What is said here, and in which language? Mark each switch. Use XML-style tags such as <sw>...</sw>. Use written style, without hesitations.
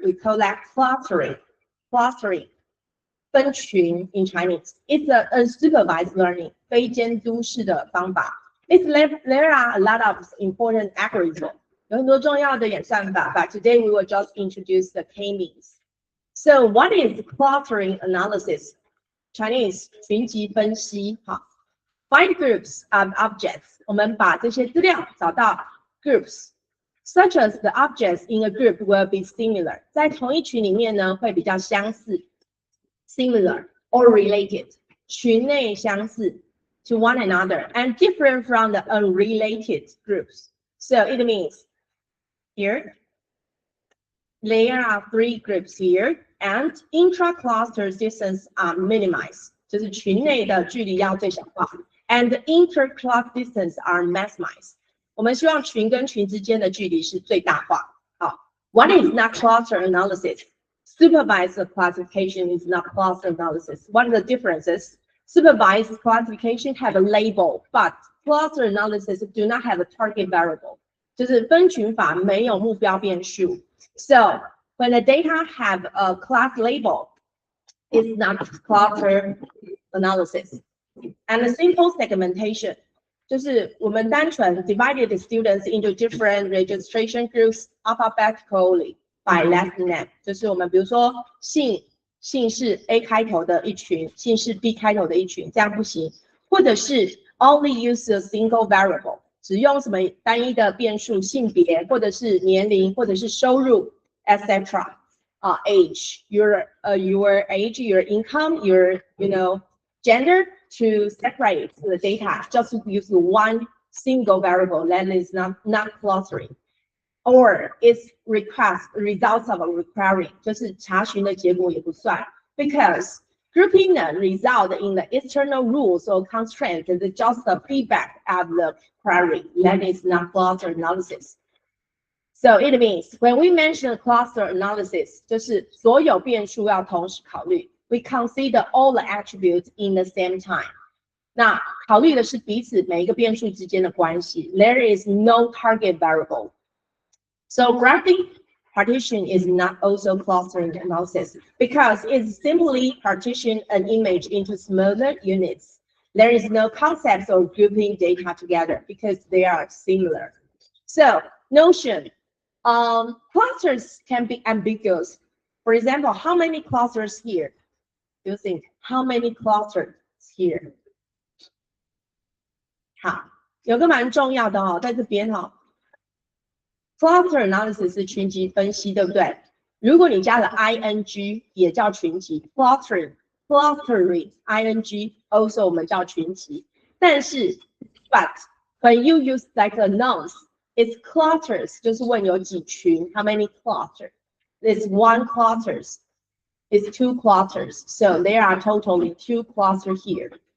<en>We call that clustering. Clustering, 分群 in Chinese. It's a unsupervised learning,</en> <zh>非监督式的方法。</zh> <en>There are a lot of important algorithms.</en> <zh>有很多重要的演算法</zh> <en>but today we will just introduce the K-means. So what is clustering analysis?</en> <zh>Chinese 群集分析。</zh> <en>好。Find groups of objects.</en> <zh>我们把这些资料找到</zh> <en>groups, such as the objects in a group will be similar.</en> <zh>在同一群里面呢，会比较相似 ，</zh> <en>similar or related.</en> <zh>群内相似</zh> <en>to one another and different from the unrelated groups. So it means here there are 3 groups here and intra-cluster distance are minimized.</en> <zh>就是群内的距离要最小化。</zh> <en>And the inter-class distance are maximized.</en> <zh>我们希望群跟群之间的距离是最大化。</zh> <en>好 ，What is not cluster analysis? Supervised classification is not cluster analysis. What are the differences? Supervised classification have a label, but cluster analysis do not have a target variable.</en> <zh>就是分群法没有目标变数。</zh> <en>So when the data have a class label, it's not cluster analysis. And a simple segmentation</en> <zh>就是我们单纯</zh> <en>divided the students into different registration groups alphabetically by last name.</en> <zh>就是我们比如说姓氏 A 开头的一群，姓氏 B 开头的一群，这样不行。或者是</zh> <en>only use a single variable，</en> <zh>只用什么单一的变数，性别，或者是年龄，或者是收入 ，etc.</zh> <en>Age, your age, your income, your gender. To separate the data, just use one single variable that is not clustering, or its results of a requiring</en> <zh>就是查询的结果也不算</zh> <en>because grouping the result in the external rules or constraints is just the feedback of the query that is not cluster analysis. So it means when we mention cluster analysis,</en> <zh>就是所有变数要同时考虑。</zh> <en>We consider all the attributes in the same time.</en> <zh>那考虑的是彼此每一个变数之间的关系。</zh> <en>There is no target variable. So graphing partition is not also clustering analysis because it's simply partition an image into smaller units. There is no concept of grouping data together because they are similar. So notion, clusters can be ambiguous. For example, how many clusters here? You think how many clusters here?</en> <zh>好，有个蛮重要的哦，在这边哦 ，cluster analysis 是群集分析，对不对？如果你加了 ing 也叫群集 ，</zh> <en>clustering ing also</en> <zh>我们叫群集，但是</zh> <en>but when you use like a nouns, it's clusters</en> <zh>就是问有几群 ，</zh> <en>how many clusters? It's one clusters. It's 2 clusters, so there are totally 2 clusters here.</en>